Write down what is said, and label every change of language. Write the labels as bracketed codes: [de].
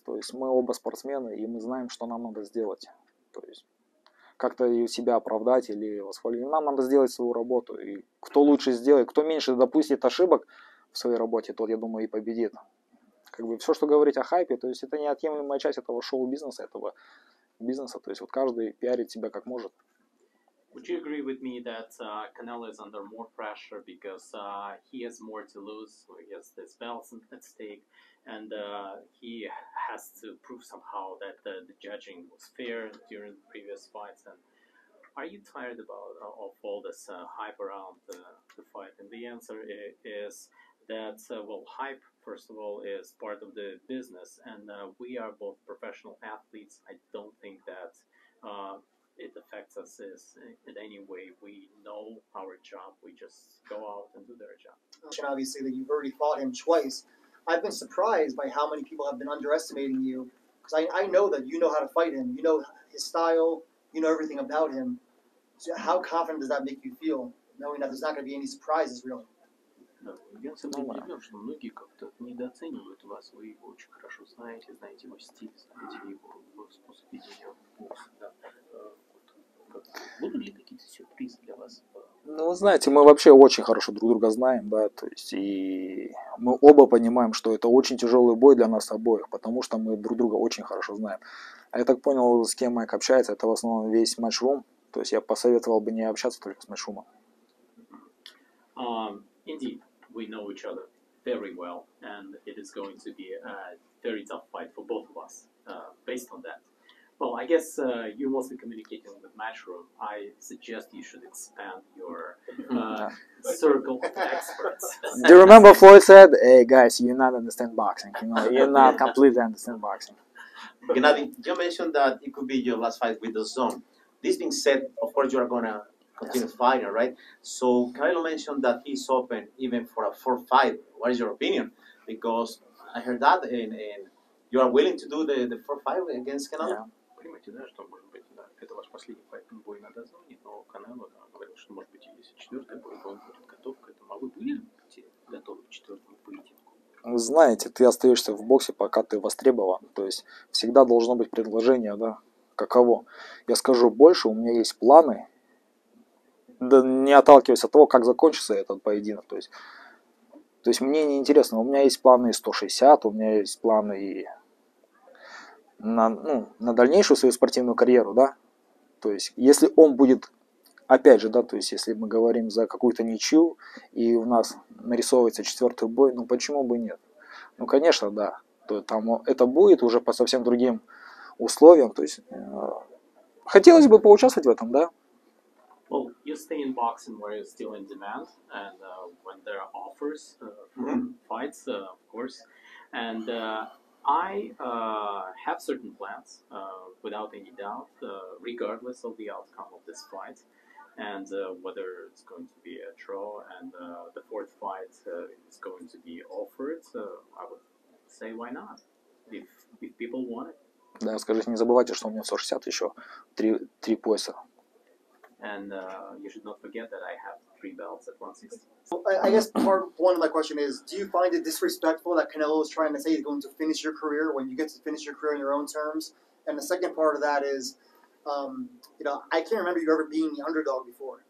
[ru] То есть мы оба спортсмены, и мы знаем, что нам надо сделать. То есть как-то себя оправдать или восхвалить. Нам надо сделать свою работу. И кто лучше сделает, кто меньше допустит ошибок в своей работе, тот, я думаю, и победит. Как бы все, что говорить о хайпе, то есть это неотъемлемая часть этого шоу-бизнеса, этого бизнеса. То есть вот каждый пиарит себя как может. [en] Would you agree with me that Canelo is under more pressure because he has more to lose? He has this belts at stake, and he has to prove somehow that the judging was fair during the previous fights. And are you tired of all this hype around the fight? And the answer is that hype, first of all, is part of the business, and we are both professional athletes. I don't think that it affects us in any way. We know our job. We just go out and do their job. Obviously, that you've already fought him twice. I've been surprised by how many people have been underestimating you. Because I know that you know how to fight him. You know his style. You know everything about him. So how confident does that make you feel, knowing that there's not going to be any surprises, really? [ru] Я особо удивлен, что многие как-то недооценивают вас. Вы его очень хорошо знаете, знаете его стиль, знаете его способ ведения бокса. Да. Будут ли какие-то сюрпризы для вас? Ну, вы знаете, мы вообще очень хорошо друг друга знаем, да, то есть и мы оба понимаем, что это очень тяжелый бой для нас обоих, потому что мы друг друга очень хорошо знаем. А я так понял, с кем Майк общается, это в основном весь Matchroom, то есть я посоветовал бы не общаться только с Matchroom. [en] Indeed, we know each other very well, and it is going to be a very tough fight for both of us, based on that. Well, I guess you're mostly communicating with Matchroom. I suggest you should expand your circle of experts. Do you remember Floyd said, "Hey guys, you not understand boxing. You not completely understand boxing." Gennady, you mentioned that it could be your last fight with the Zone. This being said, of course, you are gonna continue fighting, right? So Canelo mentioned that he's open even for a fourth fight. What is your opinion? Because I heard that, and you are willing to do the fourth fight against Canelo. Yeah. [ru] Понимаете, да, что, может быть, да, это ваш последний бой на Дазоне, но Канело говорил, что, может быть, если четвертый бой, то он будет готов к этому. А вы были готовы к четвертому поединку? Вы знаете, ты остаешься в боксе, пока ты востребован. То есть всегда должно быть предложение, да, каково. Я скажу больше, у меня есть планы, да, не отталкиваясь от того, как закончится этот поединок. То есть мне не интересно, у меня есть планы и 160, у меня есть планы и на дальнейшую свою спортивную карьеру, да, то есть если он будет, опять же, да, то есть если мы говорим за какую-то ничью и у нас нарисовывается четвертый бой, ну почему бы нет? Ну конечно, да, то там это будет уже по совсем другим условиям, то есть хотелось бы поучаствовать в этом, да. [en] Well, you stay in boxing where you're still in demand, and when there are offers for fights, of course, and I have certain plans, without any doubt, regardless of the outcome of this fight. and whether it's going to be a draw and the fourth fight is going to be offered, I would say why not, if people want it. [ru] Да, скажите, не забывайте, что у меня в 160 еще три пояса. [en] And you should not forget that I have 3 belts at 160. I guess part one of my question is, do you find it disrespectful that Canelo is trying to say he's going to finish your career when you get to finish your career on your own terms? And the second part of that is, I can't remember you ever being the underdog before.